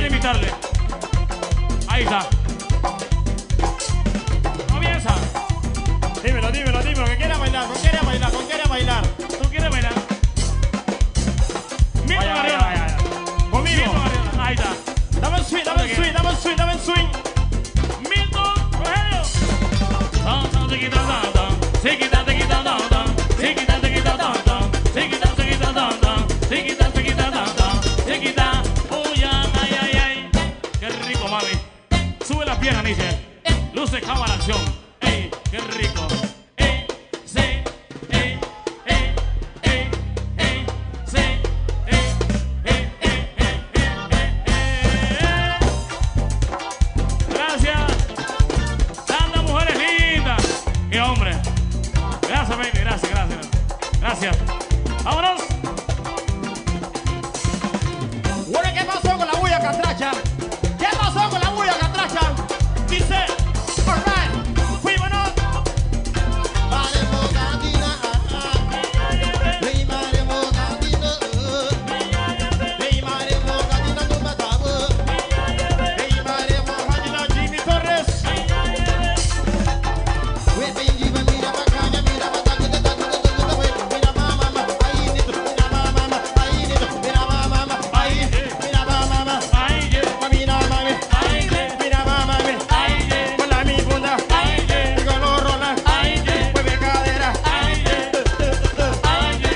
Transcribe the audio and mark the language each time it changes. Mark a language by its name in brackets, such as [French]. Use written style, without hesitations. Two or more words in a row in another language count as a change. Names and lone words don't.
[Spanish] invitarle. Ahí está. Comienza. Dímelo, que quiera bailar, ¿con quiere bailar? ¿Con quiere bailar? ¿Tú quieres bailar? Milton Vaya, vaya, Arriola. vaya. Conmigo. Milton Arriola. Ahí está. Dame el swing, dame el swing, dame el swing, dame el swing. Milton, Rogelio. Tan, tan, tiquita, tan, tan. Tiquita, tiquita, tan, tan. Tiquita, tiquita, tan, tan. Tiquita, tiquita, tan, tan. Tiquita, tiquita, tan, tan. Tiquita, uy, ay, ay, ay. Qué rico, mami. Sube las piernas, Nietzsche. Luces, cámara, acción. Ey, qué rico. Ey, sí, ey, ey, ey, ey, sí, ey, ey, ey, ey. Gracias. Tantas mujeres lindas. Qué hombre. Gracias, baby. Gracias, gracias. Gracias. Vámonos. Bueno, ¿qué pasó con la bulla catracha? ¿Qué pasó con la bulla catracha? Dice, alright, fuímonos. Vale, mocatina, Hey, madre mocatina, Hey, madre mocatina, no me acabo. Hey, madre mojadita, Jimmy Torres. [English] We, baby, [Spanish] mira, bacalla, mira, bataca, te taca, mira, mamá, ahí, nito, mira, mamá, ahí, nito, mira, mamá, ahí, mira, mamá, Ay, yeah. Mira, mami, Ay, yeah. mira, mami. Ay, yeah. Con la mi bunda, Ay, yeah. con los rolas, Ay, yeah. mueve cadera. Ay, yeah. Ay, yeah.